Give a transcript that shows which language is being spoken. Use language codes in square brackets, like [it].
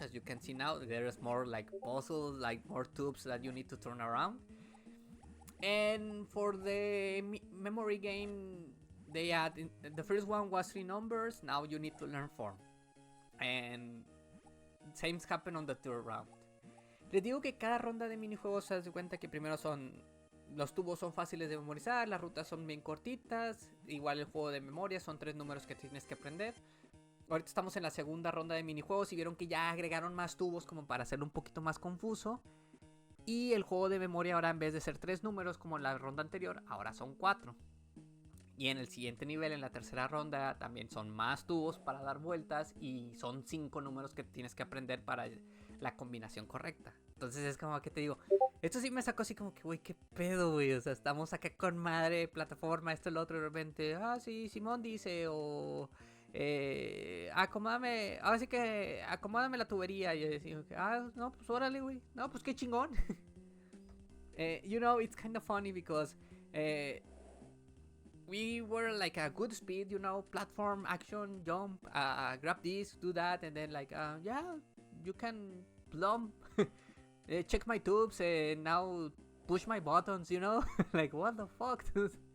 [en] As you can see now, there is more like puzzles, like more tubes that you need to turn around. And for the memory game, they add the first one was 3 numbers. Now you need to learn 4, and same happen on the third round. [es] Les digo que cada ronda de minijuegos se hace cuenta que primero los tubos son fáciles de memorizar, las rutas son bien cortitas, igual el juego de memoria son 3 números que tienes que aprender. Ahorita estamos en la segunda ronda de minijuegos y vieron que ya agregaron más tubos como para hacerlo un poquito más confuso. Y el juego de memoria ahora, en vez de ser 3 números como en la ronda anterior, ahora son 4. Y en el siguiente nivel, en la tercera ronda, también son más tubos para dar vueltas y son 5 números que tienes que aprender para la combinación correcta. Entonces es como que te digo, esto sí me sacó así como que, güey, qué pedo, güey. O sea, estamos acá con madre, plataforma, esto, lo otro, y de repente, sí, Simón dice, o Acomódame, ahora sí que acomódame la tubería. Y yo decía, no, pues órale, güey. No, pues qué chingón. [en] You know, it's kind of funny because we were like a good speed, you know, platform, action, jump, grab this, do that, and then like, yeah, you can plumb, check my tubes, and now push my buttons, you know, like what the fuck, dude.